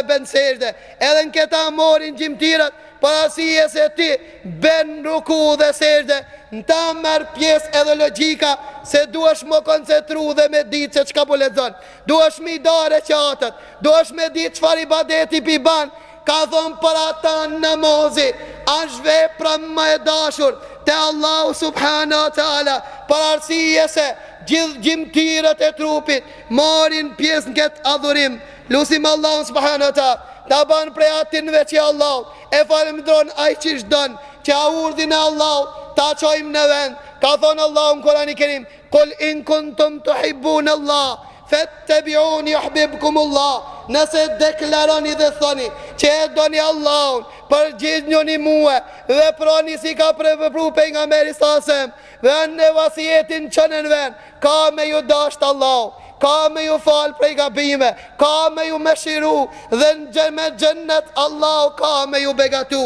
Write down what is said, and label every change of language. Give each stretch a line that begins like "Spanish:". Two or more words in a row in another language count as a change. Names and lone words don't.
Albanian: ben sejde, edhe në këta morin gjimtirat, parasije se ti ben ruku dhe sejde, në ta merë pjesë edhe logika, se duesh më koncentru dhe me ditë se qka po lexon, duesh mi dare qatët, duesh me ditë qfar ibadeti pi ban, ka thonë për ata namazi, është vepra më e dashur te Allahu
Arabic: سبحانه وتعالى,
Albanian: për arsye se gjithë gjimtirët e trupit marrin pjesë në këtë adhurim. Lusim Allahun
Arabic: سبحانه وتعالى
Albanian: ta ban prej atinve që Allah e falemndron ai që don, që a urdhin e Allah ta çojmë në vend. Ka thonë Allahu në Kur'anin e Kerim,
Arabic: "قل إن كنتم تحبون الله فاتبعوني يحببكم الله."
Albanian: Nëse deklaroni dhe thoni që e doni Allahun, përgjigjeni mua dhe prani si ka vepru pejgamberi sasem, dhe në vasijetin që në ven, ka me ju dasht Allah, ka me ju fal prej gabime, ka me ju meshiru, dhe në me gjennet Allah ka me ju begatu.